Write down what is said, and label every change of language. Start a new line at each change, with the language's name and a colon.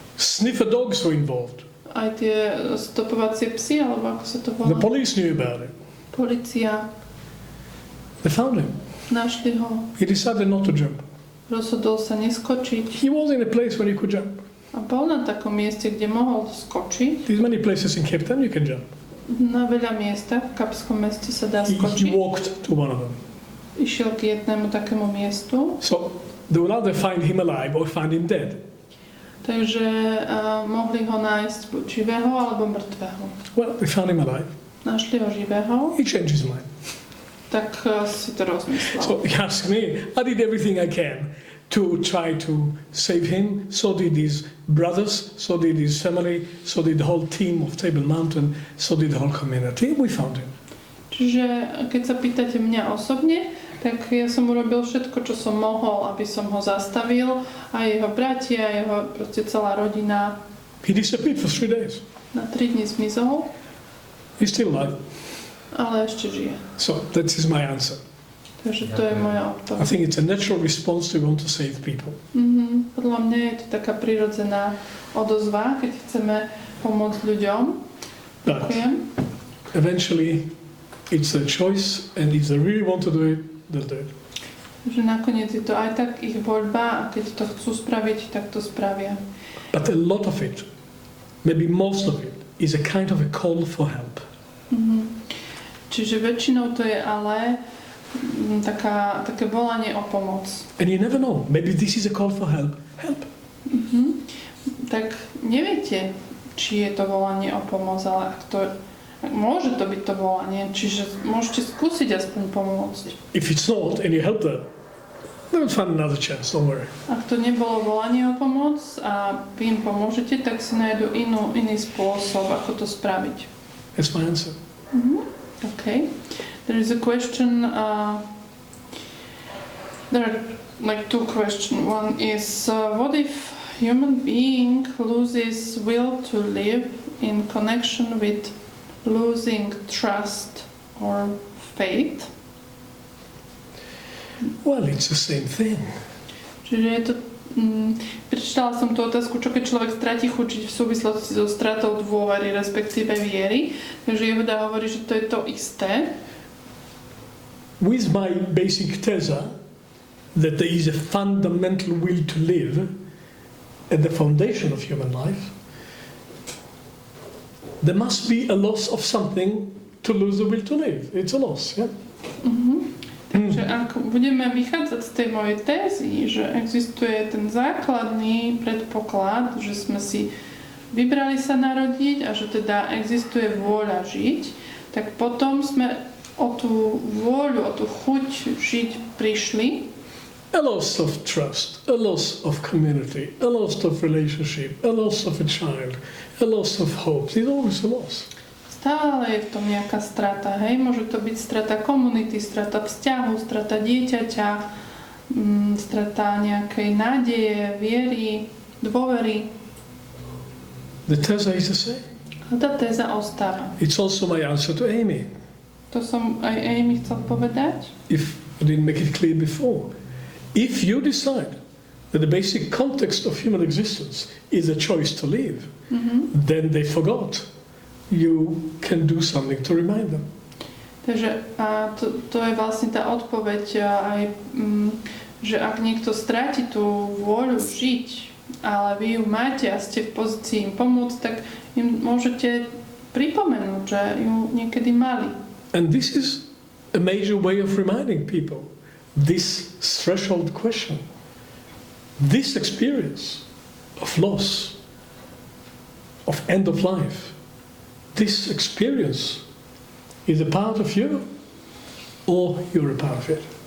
English: Sniffer dogs were involved.
Slovak: Aj tie stopovacie psy, alebo ako sa to volá?
English: The police knew about it.
Slovak: Polícia.
English: They found him.
Slovak: Našli ho.
English: He decided not to jump.
Slovak: Rozhodol sa neskočiť.
English: He was in a place where he could jump.
Slovak: A bol na takom mieste, kde mohol skočiť.
English: There's many places in Cape Town you can jump.
Slovak: Na veľa miestach v Kapskom meste sa dá
English: He
Slovak: skočiť.
English: walked to one of them.
Slovak: Išiel k jednému takému miestu.
English: So they will either find him alive or find him dead.
Slovak: Takže mohli ho nájsť buď živého alebo mŕtvého.
English: Well, they found him alive.
Slovak: Našli ho živého,
English: He changed his mind.
Slovak: tak si to rozmyslel.
English: So he asked me, I did everything I can to try to save him. So did his brothers, so did his family, so did the whole team of Table Mountain, so did the whole community. We found him.
Slovak: Čiže keď sa pýtate mňa osobne, tak ja som urobil všetko, čo som mohol, aby som ho zastavil. A jeho bratia, jeho proste celá rodina.
English: He disappeared for 3 days.
Slovak: Na 3 dni zmizol,
English: He's still alive.
Slovak: ale ešte žije.
English: So that is my answer.
Slovak: Takže to je moja odpoveď.
English: think it's a natural response to want to save people.
Slovak: Podľa mňa je to taká prirodzená odozva, keď chceme pomôcť ľuďom.
English: But
Slovak: Ďakujem.
English: eventually it's their choice, and if they really want to do it, they'll do it.
Slovak: Že nakoniec je to aj tak ich voľba a keď to chcú spraviť, tak to spravia.
English: But a lot of it, maybe most of it, is a kind of a call for help.
Slovak: Čiže väčšinou to je ale také volanie o pomoc.
English: And you never know, maybe this is a call for help. Help.
Slovak: Tak neviete, či je to volanie o pomoc, ale môže to byť to volanie, čiže môžete skúsiť aspoň pomôcť.
English: If it's not, and you help them, they will find another chance, don't worry.
Slovak: Ak to nebolo volanie o pomoc a vy im pomôžete, tak si nájdu iný spôsob, ako to spraviť.
English: That's my answer. Okay. There is a question, there are like 2 questions. One is, what if human being loses will to live in connection with losing trust or faith? Well, it's the same thing.
Slovak: Čiže je to, prečítala som tú otázku, čo keď človek stratí chuť v súvislosti so stratou dôvery, respektíve viery. Takže Yehuda hovorí, že to je to isté.
English: With my basic tesa that there is a fundamental will to live at the foundation of human life, there must be a loss of something to lose the will to live. It's a loss, yeah?
Slovak: Takže ak budeme vychádzať z tej mojej tézy, že existuje ten základný predpoklad, že sme si vybrali sa narodiť a že teda existuje vôľa žiť, tak potom sme o tú vôľu, o tú chuť žiť prišli.
English: A loss of trust, a loss of community, a loss of relationship, a loss of a child, a loss of hope. There's always a loss.
Slovak: Stále je v tom nejaká strata, hej? Môže to byť strata komunity, strata vzťahu, strata dieťaťa, strata nejakej nádeje, viery, dôvery.
English: The tesa is the same.
Slovak: A tá téza ostáva.
English: It's also my answer to Amy,
Slovak: To som aj Amy chcel povedať.
English: if I didn't make it clear before. If you decide that the basic context of human existence is a choice to live, then they forgot. You can do something to remind them.
Slovak: Takže a to je vlastne tá odpoveď aj, že ak niekto stráti tú vôľu žiť, ale vy ju máte a ste v pozícii im pomôcť, tak im môžete pripomenúť, že ju niekedy mali.
English: And this is a major way of reminding people this threshold question, this experience of loss, of end of life. This experience is a part of you, or you're a part of it.